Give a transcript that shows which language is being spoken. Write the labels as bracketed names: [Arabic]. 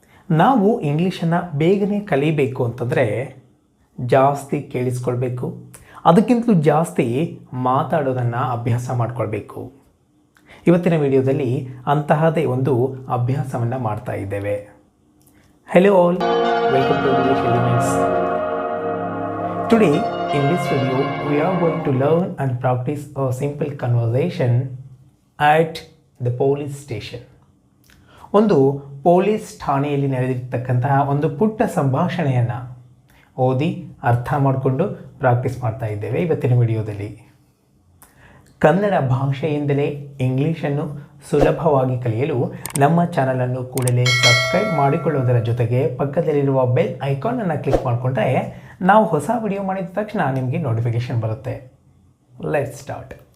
[Kannada] ನಾವು ಇಂಗ್ಲೀಷನ್ನು ಬೇಗನೆ ಕಲಿಬೇಕು ಅಂತಂದರೆ ಜಾಸ್ತಿ ಕೇಳಿಸ್ಕೊಳ್ಬೇಕು, ಅದಕ್ಕಿಂತಲೂ ಜಾಸ್ತಿ ಮಾತಾಡೋದನ್ನು ಅಭ್ಯಾಸ ಮಾಡಿಕೊಳ್ಬೇಕು. ಇವತ್ತಿನ ವಿಡಿಯೋದಲ್ಲಿ ಅಂತಹದೇ ಒಂದು ಅಭ್ಯಾಸವನ್ನು ಮಾಡ್ತಾ ಇದ್ದೇವೆ. [English] Hello all, welcome to English elements. Today in this video we are going to learn and practice a simple conversation at the police station. [Kannada] ಒಂದು ಪೊಲೀಸ್ ಠಾಣೆಯಲ್ಲಿ ನಡೆದಿರ್ತಕ್ಕಂತಹ ಒಂದು ಪುಟ್ಟ ಸಂಭಾಷಣೆಯನ್ನು ಓದಿ ಅರ್ಥ ಮಾಡಿಕೊಂಡು ಪ್ರಾಕ್ಟೀಸ್ ಮಾಡ್ತಾ ಇದ್ದೇವೆ ಇವತ್ತಿನ ವಿಡಿಯೋದಲ್ಲಿ. ಕನ್ನಡ ಭಾಷೆಯಿಂದಲೇ ಇಂಗ್ಲೀಷನ್ನು ಸುಲಭವಾಗಿ ಕಲಿಯಲು ನಮ್ಮ ಚಾನಲನ್ನು ಕೂಡಲೇ ಸಬ್ಸ್ಕ್ರೈಬ್ ಮಾಡಿಕೊಳ್ಳುವುದರ ಜೊತೆಗೆ ಪಕ್ಕದಲ್ಲಿರುವ ಬೆಲ್ ಐಕಾನನ್ನು ಕ್ಲಿಕ್ ಮಾಡಿಕೊಂಡ್ರೆ ನಾವು ಹೊಸ ವಿಡಿಯೋ ಮಾಡಿದ ತಕ್ಷಣ ನಿಮಗೆ ನೋಟಿಫಿಕೇಷನ್ ಬರುತ್ತೆ. [English] Let's start.